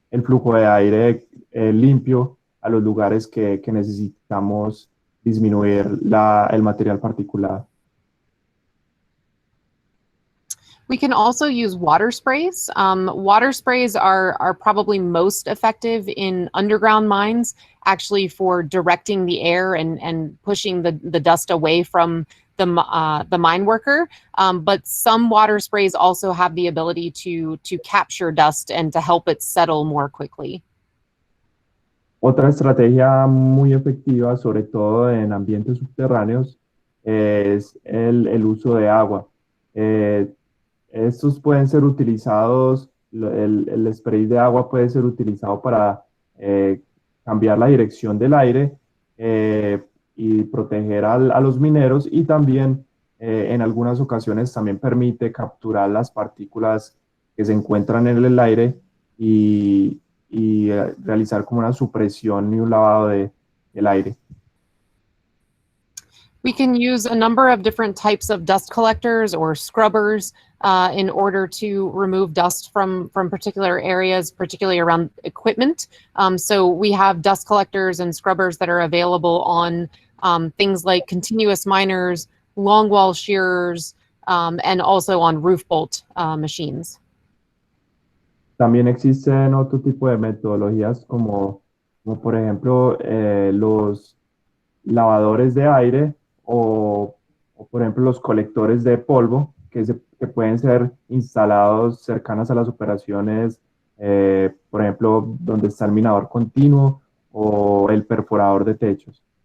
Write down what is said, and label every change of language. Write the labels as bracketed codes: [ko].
[es] el flujo de aire limpio a los lugares que necesitamos disminuir el material particulado. [en] We can also use water sprays. Water sprays are probably most effective in underground mines, actually for directing the air and pushing the dust away from the mine worker. But some water sprays also have the ability to capture dust and to help it settle more quickly. [es] Otra estrategia muy efectiva, sobre todo en ambientes subterráneos, es el uso de agua. Estos pueden ser utilizados, el spray de agua puede ser utilizado para cambiar la dirección del aire y proteger a los mineros, y también en algunas ocasiones también permite capturar las partículas que se encuentran en el aire y realizar como una supresión y un lavado del aire. [en] We can use a number of different types of dust collectors or scrubbers in order to remove dust from particular areas, particularly around equipment. So we have dust collectors and scrubbers that are available on things like continuous miners, longwall shearers, and also on roof bolt machines. [es] También existen otro tipo de metodologías como por ejemplo los lavadores de aire o por ejemplo los colectores de polvo que pueden ser instalados cercanas a las operaciones, por ejemplo, donde está el minador continuo o el perforador de techos.